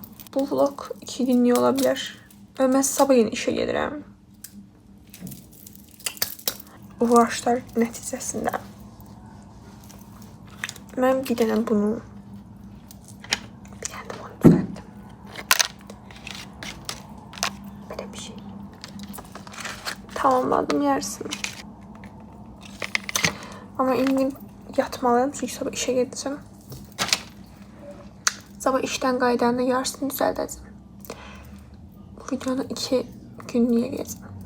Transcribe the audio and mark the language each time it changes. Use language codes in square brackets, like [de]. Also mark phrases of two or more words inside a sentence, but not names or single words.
[az] Bu vlog 2 günlük ola bilər. Və mən sabah yeni işə gedirəm. Uğraşlar nəticəsində mən bir dənə bunu düzəltdim. Belə bir şey. Tamamladım yarısını. Ama indi yatmalıyım çünkü sabah işe gedəcəm. Sabah işten qaydanda yarısını düzəldəcəm. [tr] Bu videonu 2 günlüğe gezdim.